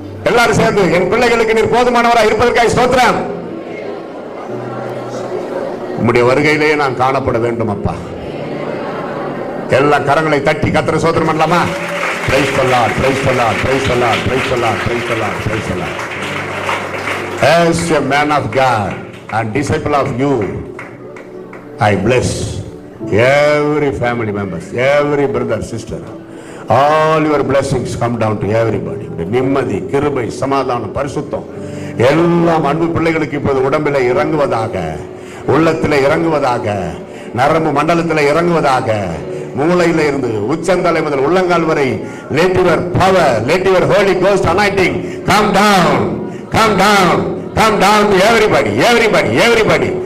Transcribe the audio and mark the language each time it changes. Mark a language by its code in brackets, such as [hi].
[ta] எல்லாரும் சேர்ந்து, என் பிள்ளைகளுக்கு நீர் போதுமானவராக இருப்பதற்காக ஸ்தோத்திரம். உம்முடைய வருகையிலேயே நான் காணப்பட வேண்டும் அப்பா. எல்லா கரங்களை தட்டி கர்த்தரை ஸ்தோத்திரம் பண்ணலாமா? [en] Praise the Lord, praise the Lord, praise the Lord, praise the Lord, praise the Lord, praise the Lord. As a man of God and disciple of you, I bless every family members, every brother, sister. All your blessings come down to everybody. [ta] நிம்மதி, கிருபை, சமாதானம், பரிசுத்தம் எல்லாம் அன்பு பிள்ளைகளுக்கு இப்போது உடம்பில் இறங்குவதாக, உள்ளத்தில் இறங்குவதாக, நரம்பு மண்டலத்தில் இறங்குவதாக, மூளையில இருந்து உச்சந்தலை முதல் உள்ளங்கால் வரை [en] let your power, let your Holy Ghost anointing come down, come down, come down to everybody, everybody, everybody.